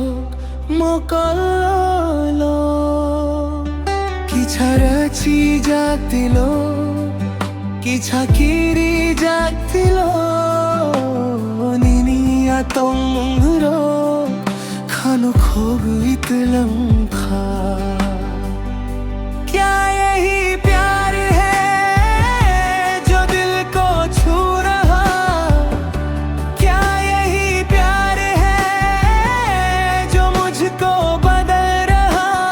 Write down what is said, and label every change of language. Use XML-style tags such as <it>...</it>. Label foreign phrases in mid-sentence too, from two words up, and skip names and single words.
<trp>मोकलो किछरची जातिलो किछाकिरी जातिलो निनी आतंगरो खानो खोग इतलम था</trp> <hi>क्या यही प्यार है जो दिल को छू रहा क्या यही प्यार है जो मुझको बदल रहा</hi>